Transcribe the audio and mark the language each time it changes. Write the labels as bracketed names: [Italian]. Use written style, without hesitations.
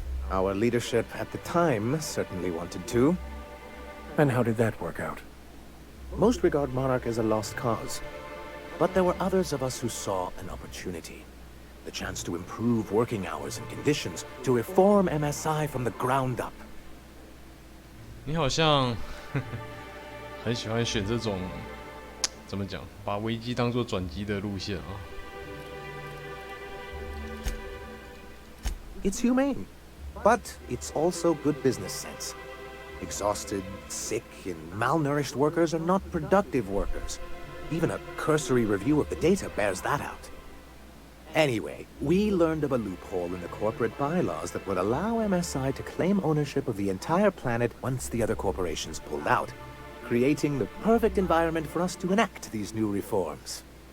[English] Our leadership at the time certainly wanted to. And how did that work out? Most regard Monarch as a lost cause. But there were others of us who saw an opportunity. The chance to improve working hours and conditions, to reform MSI from the ground up. [Chinese] 你好像很喜欢选这种怎么讲，把危机当作转机的路线啊。 [English] It's humane, but it's also good business sense. Exhausted, sick, and malnourished workers are not productive workers. Even a cursory review of the data bears that out. Anyway, we learned of a loophole in the corporate bylaws that would allow MSI to claim ownership of the entire planet once the other corporations pulled out, creating the perfect environment for us to enact these new reforms.